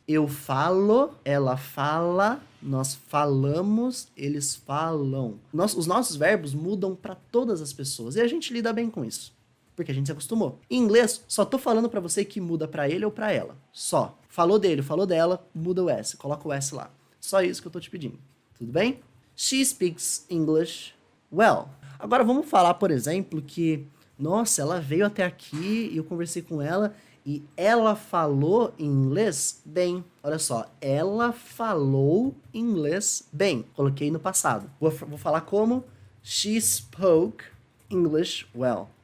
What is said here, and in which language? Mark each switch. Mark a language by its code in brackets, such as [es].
[pt] Eu falo, ela fala, nós falamos, eles falam. Os nossos verbos mudam para todas as pessoas e a gente lida bem com isso, porque a gente se acostumou. Em inglês, só tô falando para você que muda para ele ou para ela. Só. Falou dele, falou dela, muda o S, coloca o S lá. Só isso que eu tô te pedindo. Tudo bem? [en] She speaks English well. [pt] Agora vamos falar, por exemplo, que, nossa, ela veio até aqui e eu conversei com ela e ela falou inglês bem. Olha só, ela falou inglês bem. Coloquei no passado. Vou falar como? [en] She spoke English well.